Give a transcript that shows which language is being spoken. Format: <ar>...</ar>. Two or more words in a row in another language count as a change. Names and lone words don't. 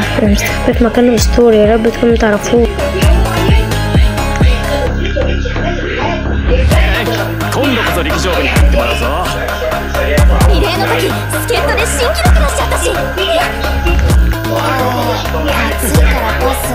<ar>انا مستخبي في مكان اسطوري، يا رب تكونوا تعرفوه.</ar> <ja>今度こそ陸上部に入ってもらうぞ。リレーの時助っ人で新記録出しちゃったし。暑いからパス。</ja>